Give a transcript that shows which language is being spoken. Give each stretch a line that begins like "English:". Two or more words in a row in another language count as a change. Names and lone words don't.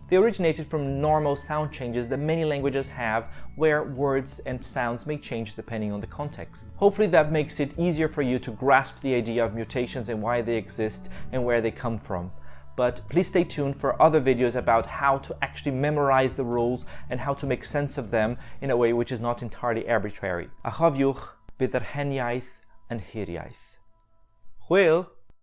English: They originated from normal sound changes that many languages have, where words and sounds may change depending on the context. Hopefully that makes it easier for you to grasp the idea of mutations and why they exist and where they come from. But please stay tuned for other videos about how to actually memorize the rules and how to make sense of them in a way which is not entirely arbitrary.
Welsh: A chofiwch bydd yr hir-iaith yn hir-iaith. Hwyl!